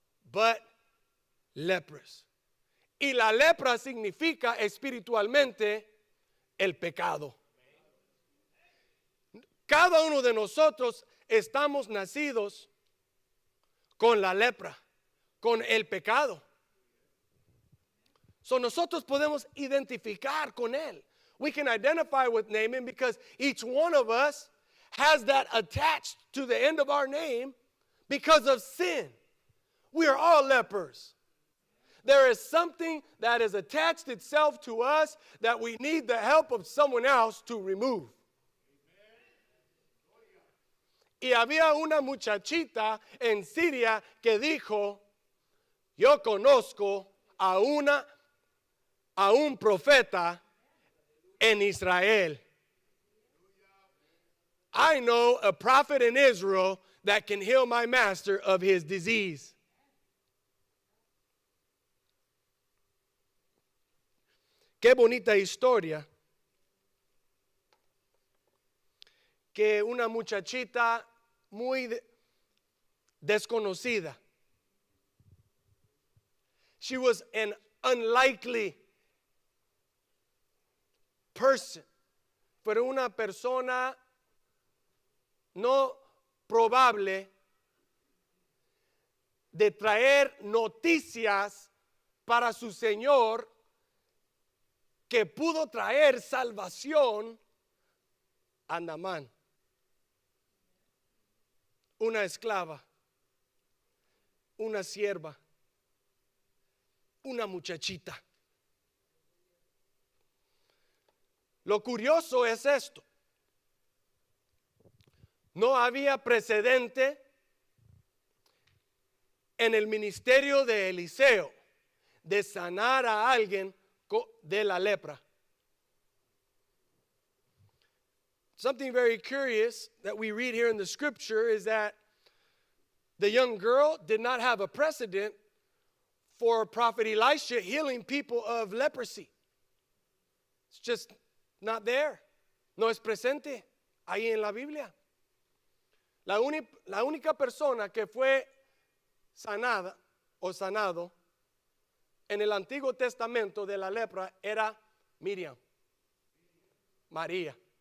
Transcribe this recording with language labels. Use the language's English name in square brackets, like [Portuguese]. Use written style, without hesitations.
[English] But leprous. [Spanish] Y la lepra significa espiritualmente el pecado. Cada uno de nosotros estamos nacidos con la lepra, con el pecado. So nosotros podemos identificar con él. [English] We can identify with Naaman because each one of us has that attached to the end of our name because of sin. We are all lepers. There is something that has attached itself to us that we need the help of someone else to remove. [Spanish] Y había una muchachita en Siria que dijo, yo conozco a un profeta en Israel. [English] I know a prophet in Israel that can heal my master of his disease. [Spanish] Qué bonita historia que una muchachita muy desconocida. [English] She was an unlikely person. [Spanish] Fue una persona no probable de traer noticias para su Señor que pudo traer salvación a Naamán. Una esclava, una sierva, una muchachita. Lo curioso es esto. No había precedente en el ministerio de Eliseo de sanar a alguien de la lepra. [English] Something very curious that we read here in the scripture is that the young girl did not have a precedent for Prophet Elisha healing people of leprosy. It's just not there. [Spanish] No es presente ahí en la Biblia. La única persona que fue sanada o sanado en el Antiguo Testamento de la lepra era Miriam, María.